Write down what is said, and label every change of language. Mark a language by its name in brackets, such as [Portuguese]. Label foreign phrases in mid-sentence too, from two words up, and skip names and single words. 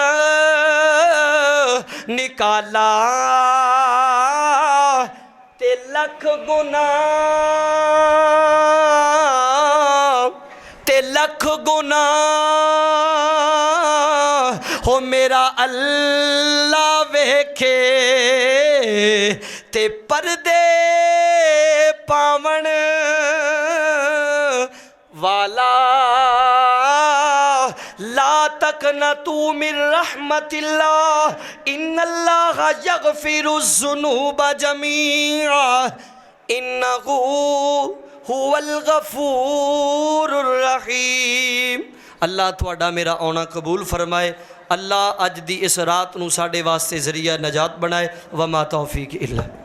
[Punjabi] نکالا، تے لکھ گناہ، تے لکھ گناہ ہون میرا اللہ ویکھے, تے پردے پاون والا [Arabic] لا تقنطوا من رحمة الله إن الله يغفر الذنوب جميعا إنه هو الغفور الرحيم. [Punjabi] اللہ تہاڈا میرا آنا قبول فرمائے۔ اللہ اج دی اس رات نوں ساڈے واسطے ذریعہ نجات بنائے. [Arabic] وما توفيقي إلا